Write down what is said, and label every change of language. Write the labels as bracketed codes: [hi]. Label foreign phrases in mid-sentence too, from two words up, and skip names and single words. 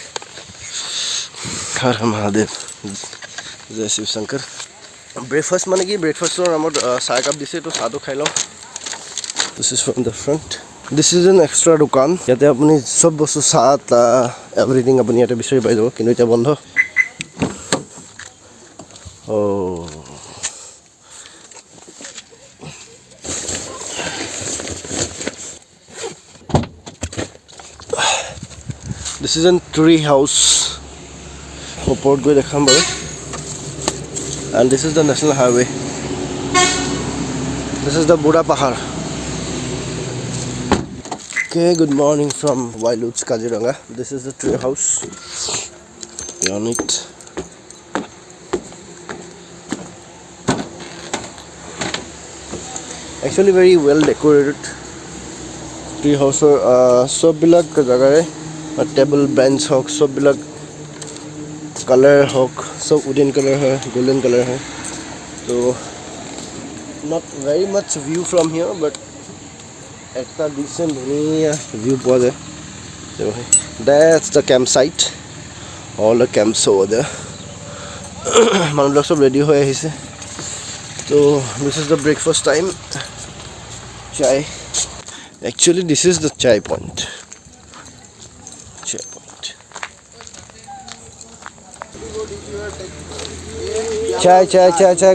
[as] হৰ হৰ মহাদেৱ, জয় শিৱ শংকৰ। ব্ৰেকফাষ্ট মানে কি, ব্ৰেকফাষ্টৰ নামত চাহ একাপ দিছে, তো চাহটো খাই লওঁ। [en] this is from the front. this is an extra [as] দোকান, ইয়াতে আপুনি চব বস্তু চাহ তাহ এভৰিথিং আপুনি ইয়াতে বিচাৰি পাই যাব, কিন্তু এতিয়া বন্ধ। [en] Oh, this is a tree house. [as] ওপৰত গৈ দেখাম বাৰু। [en] And this is the national highway. This is the Buda Pahar. Okay, good morning from Wailuj, Kaziranga. This is the tree house. On it. Actually very well decorated. Tree house [as] সববিলাক জাগাৰে টেবল বেঞ্চ হওক, সববিলাক কালাৰ হওক, সব [en] wooden colour [as] হয়, [en] golden colour [as] হয়। তো [en] not very much view from here, [as] বাট একটা ডিচেণ্ট ধুনীয়া ভিউ পোৱা যায়। [en] That's the campsite. All the camps over there. [as] মানুহবিলাক সব ৰেডি হৈ আহিছে। [en] So this is the breakfast time. Chai. Actually this is the chai point. Chai point. Chai.